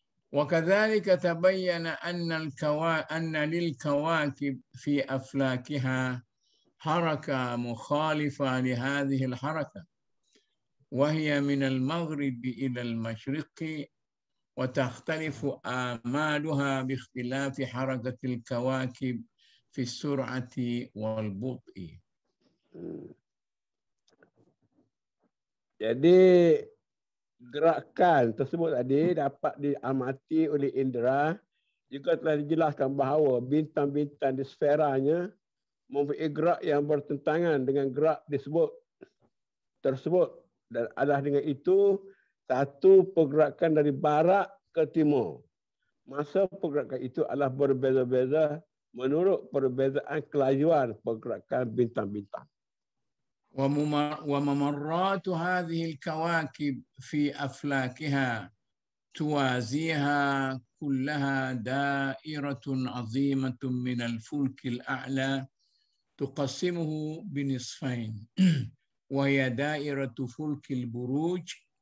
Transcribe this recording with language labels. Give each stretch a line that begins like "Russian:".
Arabic: وكذلك تبين أن للكواكب في أفلاكها حركة مخالفة لهذه الحركة وهي من المغرب إلى المشرق وتختلف آمالها باختلاف حركة الكواكب في السرعة والبطء.
Malay: Jadi gerakan tersebut tadi dapat diamati oleh indera, juga telah dijelaskan bahawa bintang-bintang di sferanya mempunyai gerak yang bertentangan dengan gerak tersebut dan adalah dengan itu satu pergerakan dari barat ke timur. Masa pergerakan itu adalah berbeza-beza menurut perbezaan kelajuan pergerakan bintang-bintang.
Arabic: وممرات هذه الكواكب في أفلاكها توازيها كلها دائرة عظيمة من الفلك الأعلى تقسمه بنصفين وهي دائرة فلك البروج